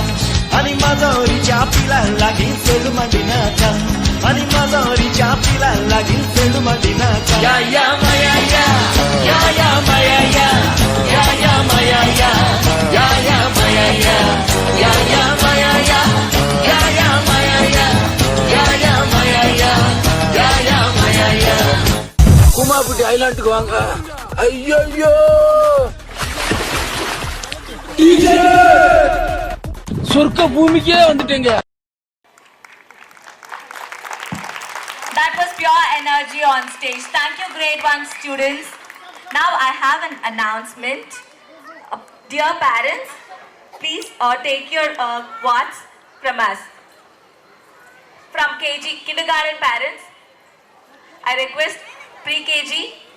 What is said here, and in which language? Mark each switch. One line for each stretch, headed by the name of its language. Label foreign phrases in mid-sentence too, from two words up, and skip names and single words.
Tamil: Ani madori chapila lagin selu madinaka. Ani madori chapila lagin selu madinaka. Ya ya maya ya, ya ya maya ya, ya ya maya ya, ya ya maya ya, ya ya maya ya, ya ya maya ya, ya ya maya ya, ya ya maya ya. உமாபட்டி ஐலாண்டுக்கு வாங்க. ஐயோ சொர்க்க பூமிக்கே வந்துட்டேங்க.
English: That was pure energy on stage. Thank you, grade 1 students. Now I have an announcement. Dear parents, please take your awards from us. From KG, kindergarten parents, I request pre-KG parents,